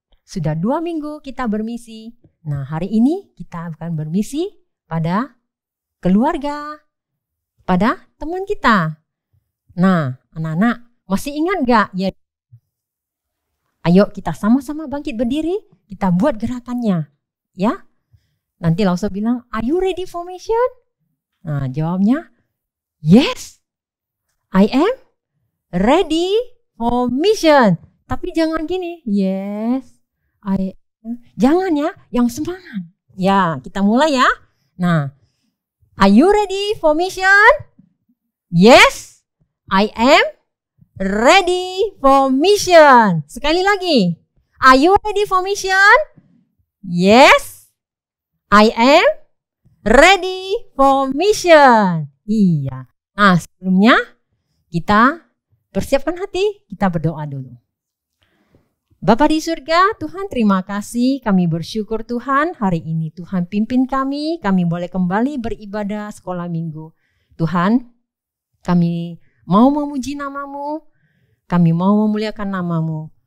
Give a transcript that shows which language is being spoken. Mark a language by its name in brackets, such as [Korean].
[Indonesian] Sudah 2 minggu kita bermisi. Nah hari ini kita akan bermisi pada keluarga, pada teman kita. Nah anak-anak, masih ingat gak? Ya, ayo kita sama-sama bangkit berdiri, kita buat gerakannya. Ya, nanti Lauso bilang, [English] are you ready for mission? [Indonesian] Nah, jawabnya, [English] yes, I am ready for mission. [Indonesian] Tapi jangan gini, [English] yes, I am. [Indonesian] Jangan ya, yang semangat. Ya, kita mulai ya. [English] Nah, are you ready for mission? Yes, I am ready for mission. [Indonesian] Sekali lagi, [English] are you ready for mission? Yes, I am ready for mission. [Indonesian] Iya. Nah, sebelumnya kita persiapkan hati, kita berdoa dulu. Bapa di surga, Tuhan terima kasih, kami bersyukur Tuhan hari ini Tuhan pimpin kami boleh kembali beribadah sekolah minggu. Tuhan, kami mau memuji nama-Mu, kami mau memuliakan nama-Mu.